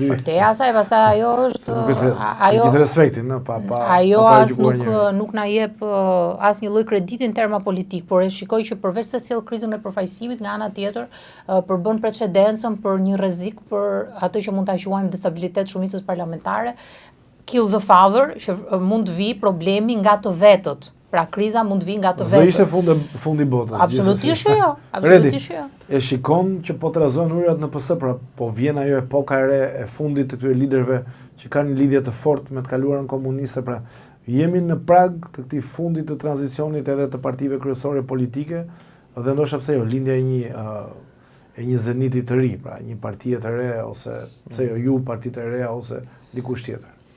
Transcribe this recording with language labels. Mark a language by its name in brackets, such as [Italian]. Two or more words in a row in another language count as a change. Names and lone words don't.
[Albanian] Për te asaj, pastaj ajo është ajo gjithë respektin, ajo as nuk na jep asnjë lloj krediti në terma politik, por e shikoj që përveç se cilë krizën e përfaqësimit, nga ana tjetër përbën precedencën për një rrezik për atë që mund ta quajmë destabilitet shumicës parlamentare, [English] kill the father, [Albanian] që mund të vi problemi nga të vetët. Pra kriza mund të vi nga të vetët. Do ishte fundi botës. Absolutisht jo. Absolutisht jo. E shikon që po trazon urat në PS, pra po vjen ajo epoka e re e fundit të këtyre liderëve që kanë një lidhje të fortë me të kaluarën komuniste, pra jemi në prag të këtij fundit të tranzicionit edhe të partive kryesore politike, dhe ndoshta pse jo, lindja e një zeniti të ri, pra një partie të re, ose pse jo ju partitë të reja ose dikush tjetër.